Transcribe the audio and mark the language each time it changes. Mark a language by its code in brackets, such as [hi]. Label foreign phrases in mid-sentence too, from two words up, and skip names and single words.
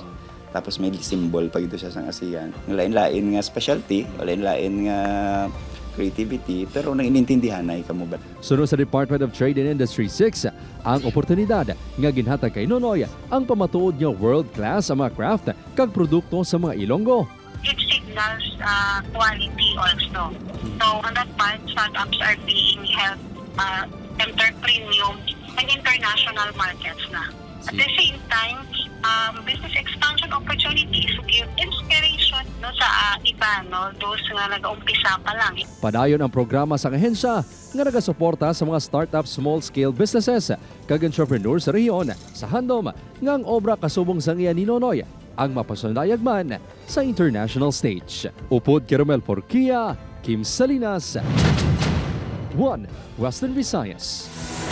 [hil] Tapos may symbol pag ito siya sa ASEAN. Lain-lain nga specialty, lain-lain nga creativity, pero nang inintindihan na ikaw mo ba? Sunod sa Department of Trade and Industry 6, ang oportunidad nga ginhatag kay Nonoy ang pamatuod niya world-class sa mga craft kag produkto sa mga Ilonggo. [en] It signals quality also. So on that part, startups are being helped enter premium and international markets na. At the same time, business expansion opportunities give inspiration no, [hil] sa iba, [en] no, those [hil] nga nag-umpisa pa lang. Padayon ang programa sa ahensya nga nagasuporta sa mga [en] startup small-scale businesses [hil] kag entrepreneurs sa rehiyon sa handom nga ang obra kasubong sang iya ni Nonoy ang mapasundayag man sa international stage. Upod Caramel Porquia, Kim Salinas, 1 Western Visayas.